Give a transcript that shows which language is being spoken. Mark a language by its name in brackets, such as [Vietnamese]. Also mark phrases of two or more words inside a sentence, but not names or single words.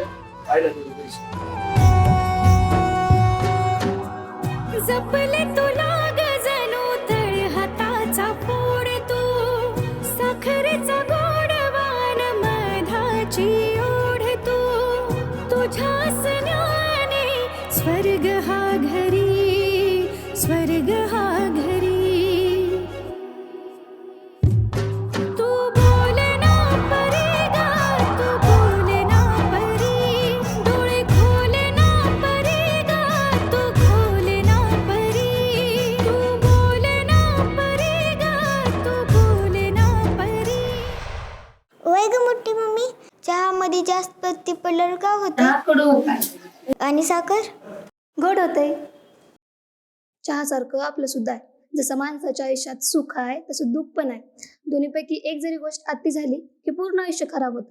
[Marathi] जपले तुला गजनो तळ हाताचा फोड तू साखरेचा गोडवान मधाची ओढ तू तुझ्या सन्याने स्वर्ग हा घरी तू बोले ना परी गा तू बोले ना परी डोळे खोले ना परी गा तू खोले ना परी तू बोले ना परी गा तू बोले ना परी. वय ग मोठी मम्मी, चहामध्ये जास्त पत्ती पडल्यावर का होतं? कडू आणि साखर गोड होते. चहासारखं आपलं सुद्धा आहे. जसं माणसाच्या आयुष्यात सुख आहे तसं दुःख पण आहे. दोन्हीपैकी एक जरी गोष्ट अति झाली की पूर्ण आयुष्य खराब होतं.